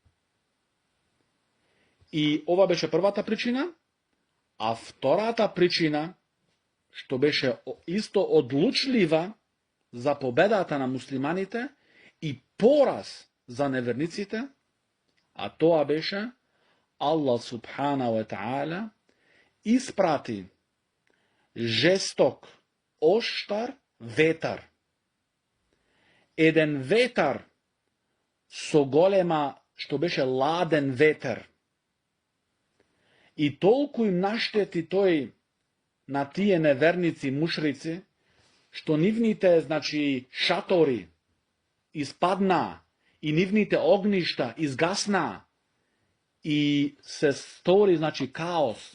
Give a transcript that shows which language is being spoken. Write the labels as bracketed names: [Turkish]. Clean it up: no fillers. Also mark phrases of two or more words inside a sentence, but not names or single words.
[Macedonian] И ова беше првата причина, а втората причина, што беше исто одлучлива за победата на муслиманите и пораз за неверниците, а тоа беше Аллах [Arabic] سبحانه وتعالى [Macedonian] испрати жесток, оштар ветар. Еден ветар со голема, што беше ладен ветер. И толку им наштети тој на тие неверници мушрици, што нивните, значи, шатори испаднаа и нивните огништа изгаснаа и се стори, значи, каос.